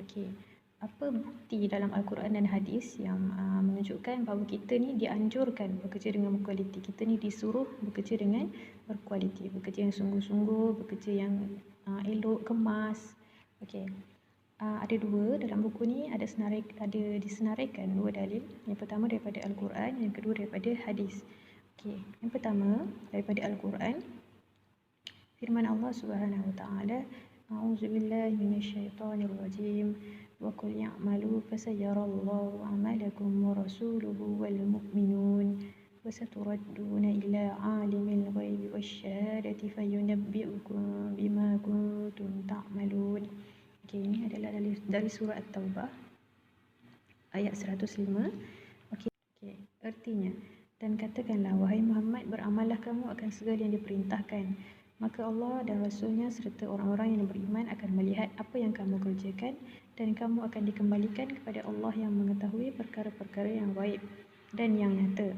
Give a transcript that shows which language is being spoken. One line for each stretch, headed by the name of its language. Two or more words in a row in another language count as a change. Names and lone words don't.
Malay: Okey, apa bukti dalam Al-Quran dan hadis yang menunjukkan bahawa kita ni dianjurkan bekerja dengan berkualiti, kita ni disuruh bekerja dengan berkualiti, bekerja yang sungguh-sungguh, bekerja yang elok, kemas. Okey, ada dua dalam buku ni, ada disenaraikan dua dalil. Yang pertama daripada Al-Quran, yang kedua daripada hadis. Okey, yang pertama daripada Al-Quran, firman Allah
Arabic: سبحانه وتعالى أعوذ بالله من الشيطان الرجيم. وقل اعملوا فسيرى الله عملكم ورسوله والمؤمنون وستردون إلى عالم الغيب والشهادة فينبئكم بما كنتم تعملون.
Malay: Okey, ini adalah dari surah At-Taubah ayat 105. Okey, artinya, dan katakanlah wahai Muhammad, beramallah kamu akan segala yang diperintahkan, maka Allah dan Rasulnya serta orang-orang yang beriman akan melihat apa yang kamu kerjakan dan kamu akan dikembalikan kepada Allah yang mengetahui perkara-perkara yang gaib dan yang nyata.